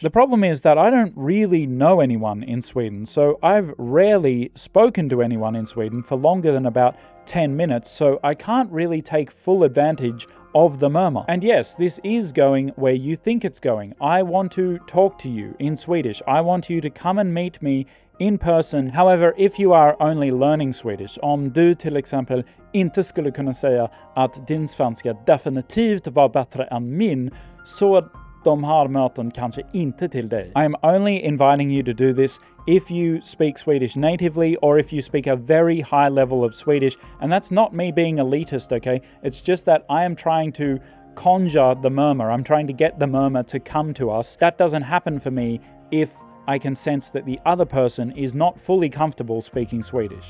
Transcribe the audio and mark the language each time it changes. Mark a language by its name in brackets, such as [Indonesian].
[English] The problem is that I don't really know anyone in Sweden, so I've rarely spoken to anyone in Sweden for longer than about 10 minutes, so I can't really take full advantage of the murmur. And yes, this is going where you think it's going. I want to talk to you in Swedish. I want you to come and meet me in person. However, if you are only learning Swedish, [Swedish] om du till exempel inte skulle kunna säga att din svenska definitivt var bättre än min, så de här möten kanske inte till dig. [English] I am only inviting you to do this if you speak Swedish natively, or if you speak a very high level of Swedish. And that's not me being elitist, okay? It's just that I am trying to conjure the murmur. I'm trying to get the murmur to come to us. That doesn't happen for me if I can sense that the other person is not fully comfortable speaking Swedish.